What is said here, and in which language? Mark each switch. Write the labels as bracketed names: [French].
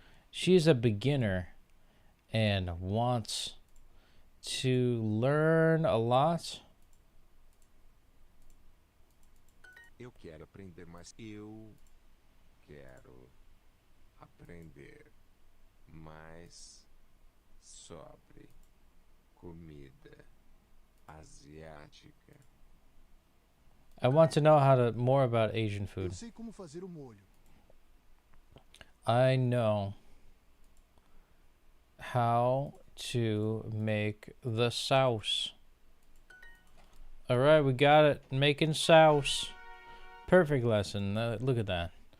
[English] she's a beginner and wants to learn a lot. [Portuguese] Eu quero aprender mais. Eu quero aprender mais sobre comida asiática. [English] I want to know more about Asian [Portuguese] Eu [English] food. [Portuguese] sei como fazer o molho. [English] I know how to make the sauce. All right, we got it. Making sauce. Perfect lesson. Look at that.